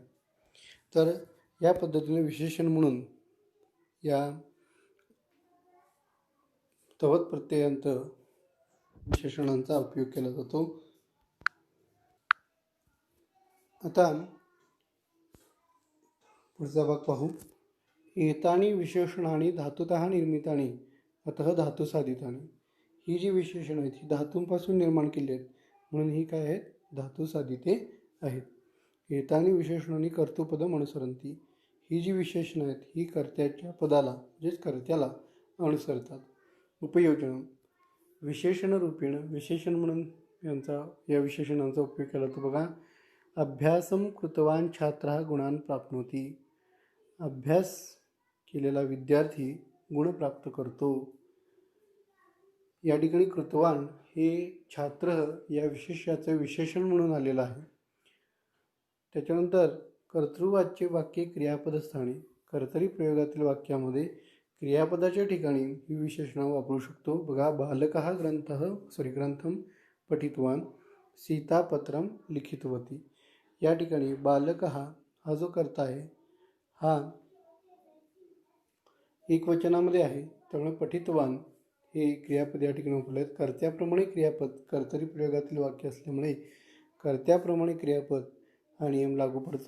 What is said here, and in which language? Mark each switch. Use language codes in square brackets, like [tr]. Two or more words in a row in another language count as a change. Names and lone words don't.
[mr] तर या पद्धतीने विशेषण म्हणून या तवत प्रत्ययांत विशेषणांचा उपयोग केला जातो. आता पुढचा भाग पाहू. [sa] एतानी विशेषणानी धातुतः निर्मितानी अतः धातुसाधितानी. [mr] ही जी विशेषणं आहेत ही धातूंपासून निर्माण केली आहेत म्हणून ही काय आहेत, धातुसाधिते आहेत. [sa] एतानी विशेषणानी कर्तृपदम अनुसरंती. [mr] ही जी विशेषणं आहेत ही कर्त्याच्या पदाला म्हणजेच कर्त्याला अनुसरतात. [sa] उपयोजन विशेषण रूपेण [mr] विशेषण म्हणून या विशेषणांचा उपयोग केला तो बघा. [sa] अभ्यासम कृतवान छात्रः गुणान प्राप्नोति. [mr] अभ्यास केलेला विद्यार्थी गुण प्राप्त करतो. या ठिकाणी कृतवान हे छात्र या विशेष्याचं विशेषण म्हणून आलेलं आहे. [sa] त्याच्यानंतर कर्तृवाच्य वाक्ये क्रियापदस्थानी. [mr] कर्तरी प्रयोगातील वाक्यामध्ये क्रियापदाच्या ठिकाणी ही विशेषणं वापरू शकतो. बघा. [sa] बालकः ग्रंथम पठितवान, सीतापत्रम लिखितवती. [mr] या ठिकाणी बालकः हा जो कर्ता आहे हा एकवचनामध्ये आहे त्यामुळे पठितवान हे क्रियापद या ठिकाणी वापरले आहेत. कर्त्याप्रमाणे क्रियापद कर्तरी प्रयोगातील वाक्य असल्यामुळे कर्त्याप्रमाणे क्रियापद हा नियम लागू पडतो.